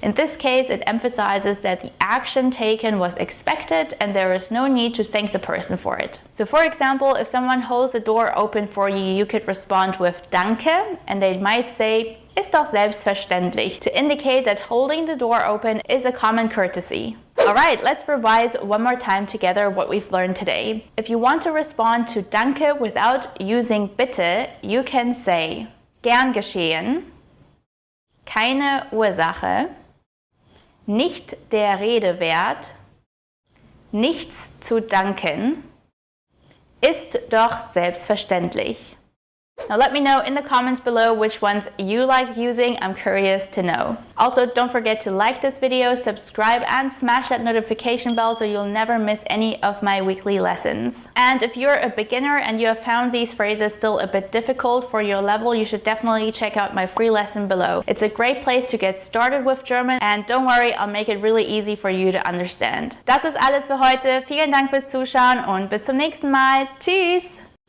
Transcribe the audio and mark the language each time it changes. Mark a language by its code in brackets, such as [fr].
[en] In this case, it emphasizes that the action taken was expected and there is no need to thank the person for it. So for example, if someone holds the door open for you, you could respond with Danke and they might say [de] ist doch selbstverständlich [en] to indicate that holding the door open is a common courtesy. Alright, let's revise one more time together what we've learned today. If you want to respond to Danke without using Bitte, you can say [de] Gern geschehen, keine Ursache, nicht der Rede wert, nichts zu danken, ist doch selbstverständlich. [en] Now let me know in the comments below which ones you like using. I'm curious to know. Also, don't forget to like this video, subscribe, and smash that notification bell so you'll never miss any of my weekly lessons. And if you're a beginner and you have found these phrases still a bit difficult for your level, you should definitely check out my free lesson below. It's a great place to get started with German, and don't worry, I'll make it really easy for you to understand. [de] Das ist alles für heute. Vielen Dank fürs Zuschauen und bis zum nächsten Mal. Tschüss!